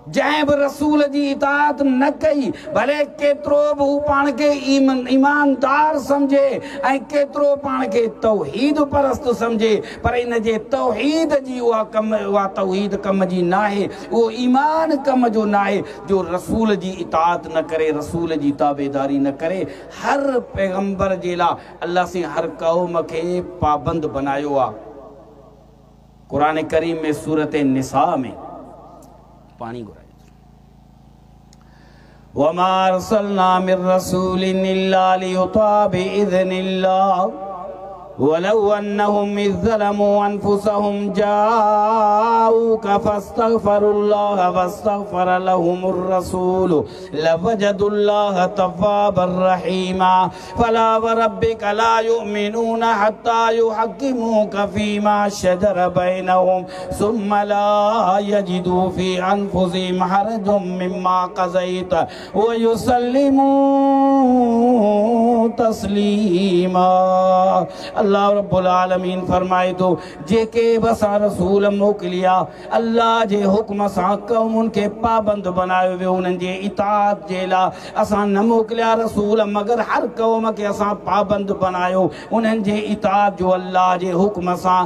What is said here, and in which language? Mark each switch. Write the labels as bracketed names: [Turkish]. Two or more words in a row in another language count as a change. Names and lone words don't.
[Sindhi] जैं भी रसूल जी इताअत न कई भले केतिरो भी हू पाण खे ईमानदार समझे ऐं केतिरो पाण खे तौहीद परस्त समझे, पर इन जे तौहीद जी उहा तौहीद कम जी न आहे, उहो ईमान कम जो न आहे जो रसूल जी इताअत न करे, रसूल जी ताबेदारी न करे। हर पैगंबर जे लाइ अल्लाह से हर क़ौम खे पाबंद बनायो आहे। क़ुरान करीम में सूरत निसा में पानी घुराए [Arabic] وما أرسلنا من رسول إلا ليطاع بإذن الله ولو أنهم إذ ظلموا أنفسهم جاءوك فاستغفروا الله واستغفر لهم الرسول لوجدوا الله توابا رحيما فلا وربك لا يؤمنون حتى يحكموك فيما شجر بينهم ثم لا يجدوا في أنفسهم حرجا مما قضيت ويسلموا تسليما. [Sindhi] अल्लाह रब्बुल आलमीन फरमाए तो जेके बसा रसूल मोकिलिया अल्लाह जे हुक्म सां क़ौमुन खे पाबंद बनायो वियो, उन्हनि जे इताअत जे लाइ असां न मोकिलिया रसूल मगर हर क़ौम खे असां पाबंद बनायो उन्हनि जे इताअत जो अल्लाह जे हुक्म सां।